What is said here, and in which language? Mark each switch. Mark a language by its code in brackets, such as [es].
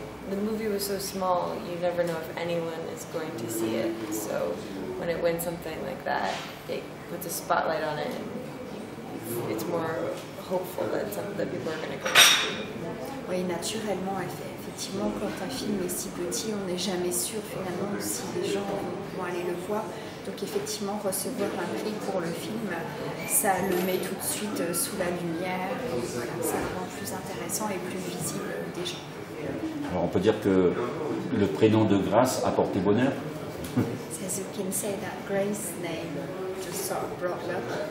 [en] The movie was so small, you never know if anyone is going to see it. So when it wins something like that, it puts a spotlight on it and it's more hopeful that people are going to go see it. [fr] Oui, naturellement, effectivement, quand un film est si petit, on n'est jamais sûr finalement si les gens vont aller le voir. Donc effectivement, recevoir un prix pour le film, ça le met tout de suite sous la lumière, et voilà, ça le rend plus intéressant et plus visible des gens. Alors on peut dire que le prénom de Grace a porté bonheur. [en] So you can say that Grace's name just sort of brought luck.